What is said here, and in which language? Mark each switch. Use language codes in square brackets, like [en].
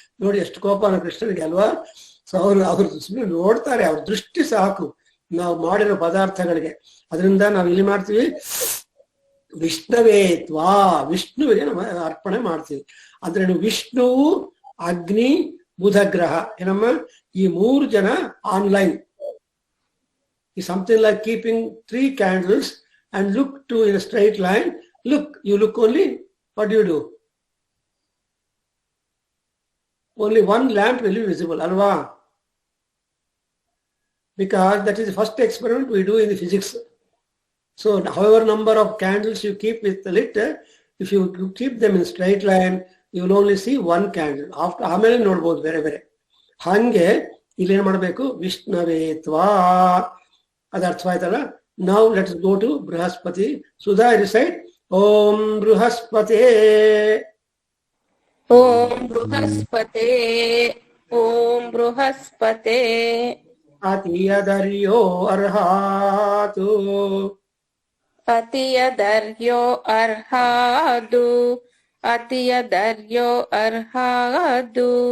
[kn] ನೋಡಿ ಎಷ್ಟು ಕೋಪನ ಕೃಷ್ಣನಿಗೆ ಅಲ್ವಾ. ಸೊ ಅವ್ರು ಸುಮ್ಮನೆ ನೋಡ್ತಾರೆ, ಅವ್ರ ದೃಷ್ಟಿ ಸಾಕು ನಾವು ಮಾಡಿರೋ ಪದಾರ್ಥಗಳಿಗೆ. ಅದರಿಂದ ನಾವು ಇಲ್ಲಿ ಮಾಡ್ತೀವಿ ವಿಷ್ಣುವೇತ್ವಾ, ವಿಷ್ಣುವಿಗೆ ನಮ್ಮ ಅರ್ಪಣೆ ಮಾಡ್ತೀವಿ. ಅಂದ್ರೆ ವಿಷ್ಣುವು, ಅಗ್ನಿ, ಬುಧ ಗ್ರಹ ಏನಮ್ಮ, ಈ 3 ಜನ ಆನ್ಲೈನ್. [en] ಈ something like keeping 3 candles and look to in a straight line. You look only, what do? Only one lamp will be visible, alva. Because that is the first experiment we do in the physics. So however number of candles you keep with the lit, if you keep them in straight line, you will only see one candle. [kn] After ಆಮೇಲೆ ನೋಡ್ಬೋದು ಬೇರೆ ಬೇರೆ. ಹಂಗೆ ಇಲ್ಲಿ ಏನ್ ಮಾಡ್ಬೇಕು, ವಿಷ್ಣುವೇತ್ವಾ, ಅದು ಅರ್ಥವಾಯ್ತಲ್ಲ. [en] Now let's go to Brihaspati. Sudha, recite [sa] Om ಬೃಹಸ್ಪತೆ. Om ಬೃಹಸ್ಪತೆ, Om ಬೃಹಸ್ಪತೆ. ಅತಿಯದರ್ಯೋ ಅರ್ಹಾತು, ಅತಿಯದರ್ಯೋ ಅರ್ಹಾದು, ಅತಿಯದರ್ಯೋ ಅರ್ಹಾದು.